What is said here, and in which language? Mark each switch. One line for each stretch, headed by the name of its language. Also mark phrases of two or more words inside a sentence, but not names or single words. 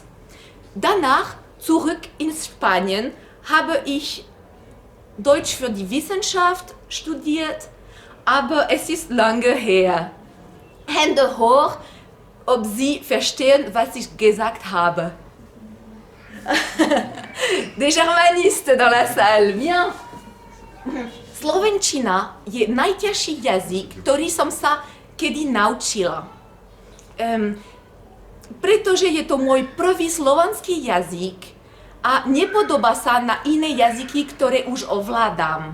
German: Danach, zurück in Spanien, habe ich Deutsch für die Wissenschaft studiert, aber es ist lange her. Hände hoch, ob Sie verstehen, was ich gesagt habe.
French: Des germanistes dans la salle, bien.
Slovak: Slovenčina je najťažší jazyk, ktorý som sa kedy naučila. Pretože je to môj prvý slovanský jazyk a nepodobá sa na iné jazyky, ktoré už ovládam.